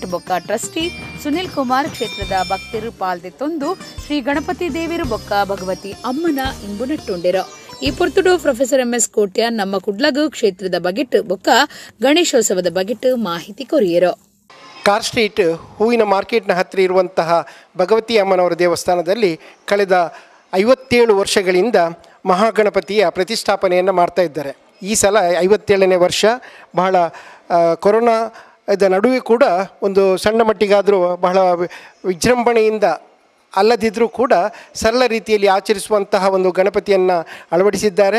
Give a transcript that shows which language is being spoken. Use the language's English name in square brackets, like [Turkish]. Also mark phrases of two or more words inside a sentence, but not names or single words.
[Tulu] ಬೊಕ್ಕ ಟ್ರಸ್ಟಿ ಸುನಿಲ್ ಕುಮಾರ್ ಕ್ಷೇತ್ರದ ಭಕ್ತರು ಪಾಲ್ದೆತ್ತೊಂದು ಶ್ರೀ ಗಣಪತಿ ದೇವಿರು ಬೊಕ್ಕ ಭಗವತಿ ಅಮ್ಮನ ಇಂಬು ನಟ್ಟುಂಡಿರೋ. ಈ ಪೊರ್ತುಡು ಪ್ರೊಫೆಸರ್ MS ಕೋಟ್ಯ ನಮ್ಮ ಕುಡ್ಲಗು ಕ್ಷೇತ್ರದ ಬಗೆಟ್ ಬೊಕ್ಕ ಗಣೇಶೋತ್ಸವದ ಬಗೆಟ್ ಮಾಹಿತಿ ಕೊರಿಯರೋ. [Kannada] ಕಾರ್ ಸ್ಟ್ರೀಟ್ ಹೂವಿನ ಮಾರ್ಕೆಟ್ನ ಹತ್ತಿರ ಇರುವಂತಹ ಭಗವತಿ ಅಮ್ಮನವರ ದೇವಸ್ಥಾನದಲ್ಲಿ ಕಳೆದ 57 ವರ್ಷಗಳಿಂದ ಮಹಾಗಣಪತಿಯ ಪ್ರತಿಷ್ಠಾಪನೆಯನ್ನು ಮಾಡ್ತಾ ಇದ್ದಾರೆ. ಈ ಸಲ 57ನೇ ವರ್ಷ. ಬಹಳ ಕೊರೋನಾದ ನಡುವೆ ಕೂಡ ಒಂದು ಸಣ್ಣ ಮಟ್ಟಿಗಾದರೂ ಬಹಳ ವಿಜೃಂಭಣೆಯಿಂದ ಅಲ್ಲದಿದ್ದರೂ ಕೂಡ ಸರಳ ರೀತಿಯಲ್ಲಿ ಆಚರಿಸುವಂತಹ ಒಂದು ಗಣಪತಿಯನ್ನು ಅಳವಡಿಸಿದ್ದಾರೆ.